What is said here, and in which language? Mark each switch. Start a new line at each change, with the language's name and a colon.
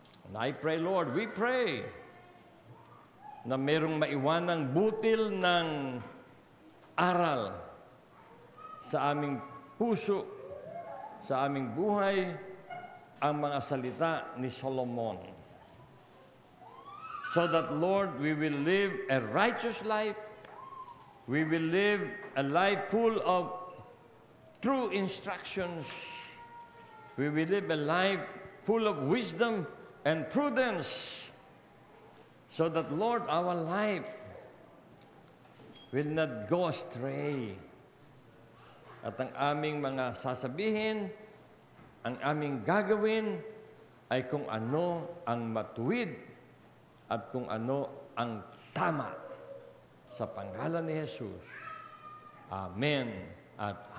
English: And I pray, Lord, we pray
Filipino: na merong maiwanang butil ng aral sa aming puso, sa aming buhay, ang mga salita ni Solomon.
English: So that, Lord, we will live a righteous life. We will live a life full of true instructions. We will live a life full of wisdom and prudence, so that, Lord, our life will not go astray.
Filipino: At ang aming mga sasabihin, ang aming gagawin, ay kung ano ang matuwid at kung ano ang tama. Sa pangalan ni Jesus. Amen at